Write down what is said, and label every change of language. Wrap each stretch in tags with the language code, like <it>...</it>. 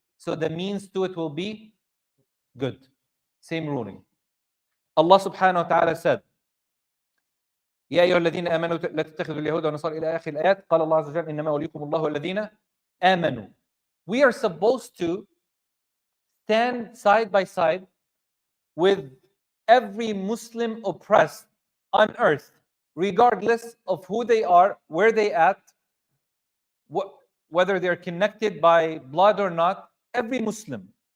<en>So the means to it will be good. Same ruling. Allah subhanahu wa ta'ala said,</en> <ar>يا أيها الذين آمنوا لا تتخذوا اليهود والنصارى إلى آخر الآيات قال الله عز وجل إنما وليكم الله والذين آمنوا.</ar> <en>We are supposed to stand side by side with every Muslim oppressed on earth, regardless of who they are, where they at, whether they're connected by blood or not, every Muslim.</en>